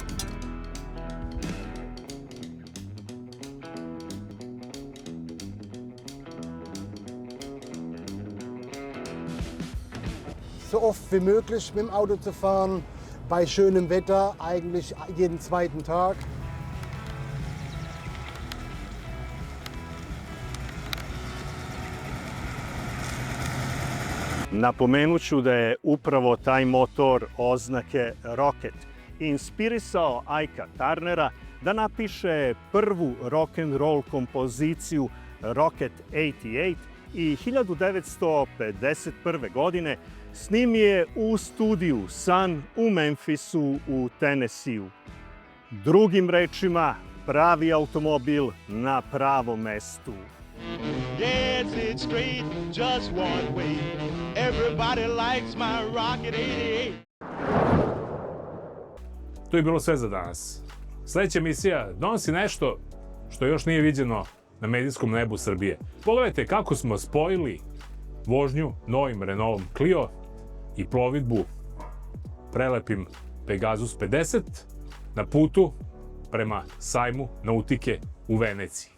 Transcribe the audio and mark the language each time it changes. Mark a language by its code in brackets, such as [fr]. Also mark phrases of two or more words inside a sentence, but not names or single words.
[de] So oft wie möglich mit dem Auto zu fahren, bei schönem Wetter, eigentlich jeden zweiten Tag. [sr] Napomenut ću da je upravo taj motor oznake Rocket inspirisao Ika Turnera da napiše prvu rock'n'roll kompoziciju Rocket 88 i 1951. godine snimi je u studiju Sun u Memphisu u Tennesseeu. Drugim rečima, pravi automobil na pravom mestu. [en] Yes, it's straight, just one way. Everybody likes my Rocket 88. [sr] To je bilo sve za danas. Sljedeća emisija donosi nešto što još nije viđeno na medijskom nebu Srbije. Pogledajte kako smo spojili vožnju novim Renaultom Clio i plovidbu prelepim Pegasus 50 na putu prema sajmu nautike u Veneciji.